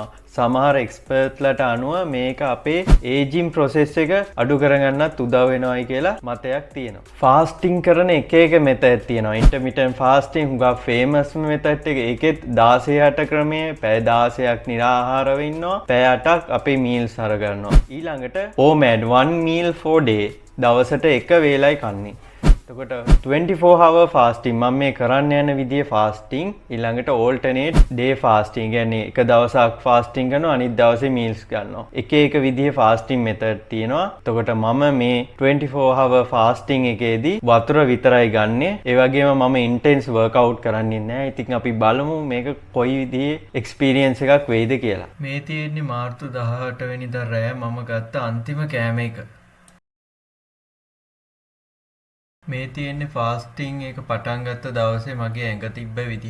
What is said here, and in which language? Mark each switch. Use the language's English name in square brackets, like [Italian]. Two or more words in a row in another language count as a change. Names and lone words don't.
[Sinhala] සමහර එක්ස්පර්ට්ලට අනුව මේක අපේ [English] ageing process [Sinhala] එක අඩු කරගන්නත් උදව් වෙනවයි කියලා මතයක් තියෙනවා. ෆාස්ටිං කරන එක මෙතඩ් තියෙනවා. [English] intermittent fasting [Sinhala] හුඟක් ෆේමස්ම මෙතඩ් එක. ඒකෙත් 16-8 ක්‍රමය පැය 16ක් නිරාහාරව ඉන්නවා. පැය 8ක් අපේ මීල්ස් අරගන්නවා. ඊළඟට OMAD [English] 1 meal for day [Sinhala] දවසට එක වේලයි කන්නේ. එතකොට [English] 24 hour fasting [Sinhala] මම මේ කරන්න යන විදිය fasting ඊළඟට [English] alternate day fasting [Sinhala] කියන්නේ එක දවසක් fasting කරනවා අනිත් දවසේ meals ගන්නවා. එක විදිය [English] fasting method [Sinhala] තියෙනවා. එතකොට මම මේ [English] 24 hour fasting [Sinhala] එකේදී වතුර විතරයි ගන්නෙ. ඒ වගේම මම [English] intense workout [Sinhala] කරන්නේ නැහැ. ඉතින් අපි බලමු මේක කොයි විදිහේ experience එකක් වෙයිද කියලා. මේ තියෙන්නේ මාර්තු 18 වෙනිදා රෑ මම ගත්ත අන්තිම කෑම එක. මේ තියෙන්නේ ෆාස්ටිං එක පටන් ගත්ත දවසේ මගේ ඇඟ තිබ්බ විදිය.